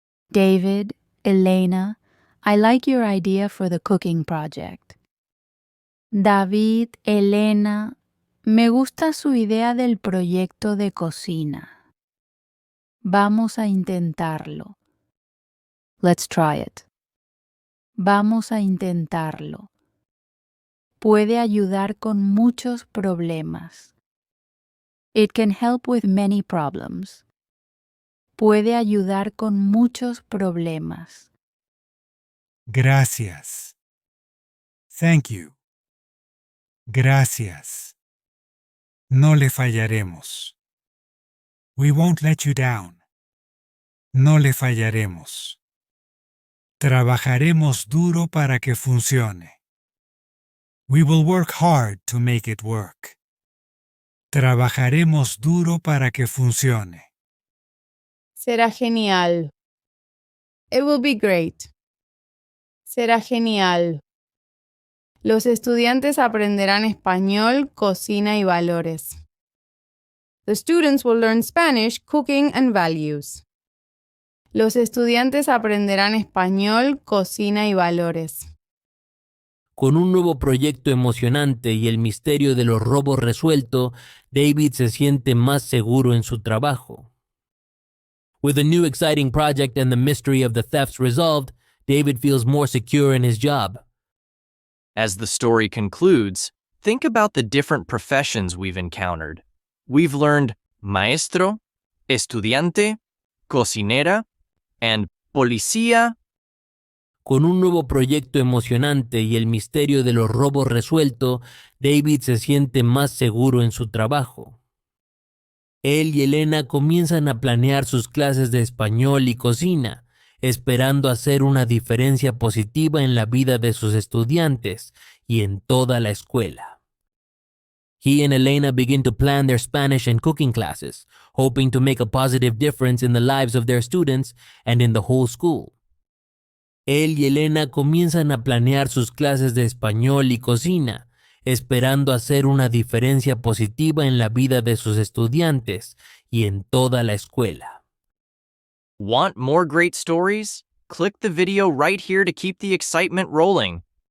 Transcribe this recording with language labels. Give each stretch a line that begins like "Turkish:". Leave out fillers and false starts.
English: David, Elena, I like your idea for the cooking project.
Spanish: David, Elena, me gusta su idea del proyecto de cocina. Vamos a intentarlo.
English: Let's try it.
Spanish: Vamos a intentarlo. Puede ayudar con muchos problemas.
English: It can help with many problems.
Spanish: Puede ayudar con muchos problemas. Gracias.
English: Thank you.
Spanish: Gracias. No le fallaremos.
English: We won't let you down.
Spanish: No le fallaremos. Trabajaremos duro para que funcione.
English: We will work hard to make it work.
Spanish: Trabajaremos duro para que funcione. Será genial.
English: It will be great.
Spanish: Será genial. Los estudiantes aprenderán español, cocina y valores.
English: The students will learn Spanish, cooking, and values.
Spanish: Los estudiantes aprenderán español, cocina y valores. Con un nuevo proyecto emocionante y el misterio de los robos resuelto, David se siente más seguro en su trabajo.
English: With a new exciting project and the mystery of the thefts resolved, David feels more secure in his job. As the story concludes, think about the different professions we've encountered. We've learned maestro, estudiante, cocinera, and policía.
Spanish: Con un nuevo proyecto emocionante y el misterio de los robos resuelto, David se siente más seguro en su trabajo. Él y Elena comienzan a planear sus clases de español y cocina, esperando hacer una diferencia positiva en la vida de sus estudiantes y en toda la escuela.
English: He and Elena begin to plan their Spanish and cooking classes, hoping to make a positive difference in the lives of their students and in the whole school.
Spanish: Él y Elena comienzan a planear sus clases de español y cocina, esperando hacer una diferencia positiva en la vida de sus estudiantes y en toda la escuela.
English: Want more great stories? Click the video right here to keep the excitement rolling.